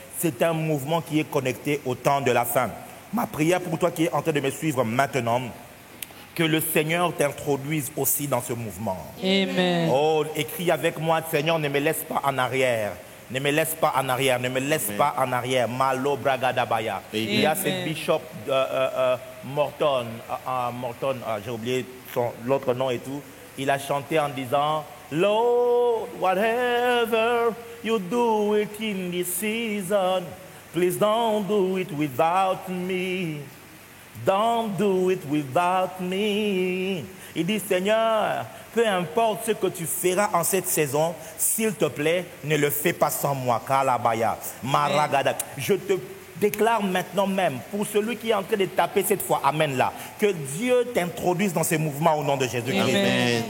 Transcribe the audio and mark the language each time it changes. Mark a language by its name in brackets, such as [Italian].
[French] C'est un mouvement qui est connecté au temps de la fin. Ma prière pour toi qui es en train de me suivre maintenant, que le Seigneur t'introduise aussi dans ce mouvement. Amen. Oh, écris avec moi, Seigneur, ne me laisse pas en arrière. Ne me laisse pas en arrière, ne me laisse pas en arrière. Malo Bragadabaya. Il y a ce bishop Morton, j'ai oublié l'autre nom et tout. Il a chanté en disant, [English] Lord, whatever you do it in this season, please don't do it without me. Don't do it without me. [French] Il dit, Seigneur, peu importe ce que tu feras en cette saison, s'il te plaît, ne le fais pas sans moi. Kalabaya, Maragada. Je te déclare maintenant même, pour celui qui est en train de taper cette fois, amen là, que Dieu t'introduise dans ces mouvements au nom de Jésus-Christ.